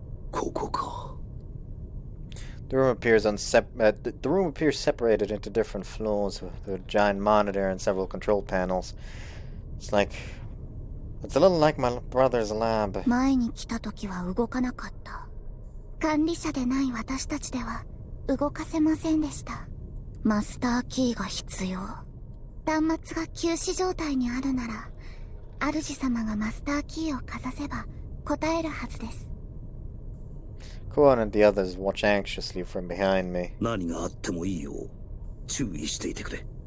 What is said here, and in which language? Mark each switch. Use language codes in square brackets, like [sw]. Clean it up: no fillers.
[ja] ここか。 [en] The room appears separated into different floors with a giant monitor and several control panels. It's a little like my brother's lab. [ja] 前に来た時は動かなかった。管理者でない私たちでは動かせませんでした。マスターキーが必要。端末が休止状態にあるなら、主様がマスターキーをかざせば答えるはずです。 [en] Kuan and the others watch anxiously from behind me. [ja] 何があってもいいよう注意していてくれ。